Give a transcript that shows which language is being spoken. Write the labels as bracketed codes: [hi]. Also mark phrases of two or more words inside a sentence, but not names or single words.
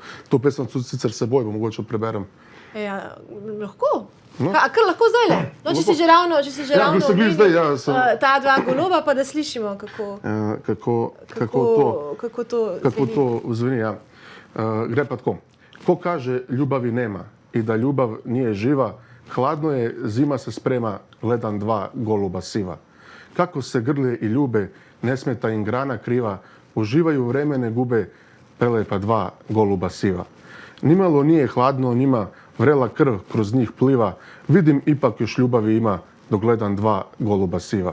[sl] To pesem tudi sicer seboj, pa mogoče preberem. Ja, lahko. Kar lahko zdaj le. No, če si že ravno omenil ta 2 goloba, pa da slišimo, kako to zveni. Ja. Gre pa tako. [sr] Ko kaže ljubavi nema i da ljubav nije živa, hladno je, zima se sprema, gledam 2 goluba siva. Kako se grle i ljube, ne smeta im grana kriva, uživaju vreme ne gube, prelepa 2 goluba siva. Nimalo nije hladno, njima vrela krv kroz njih pliva, vidim ipak još ljubavi ima, dok gledam 2 goluba siva.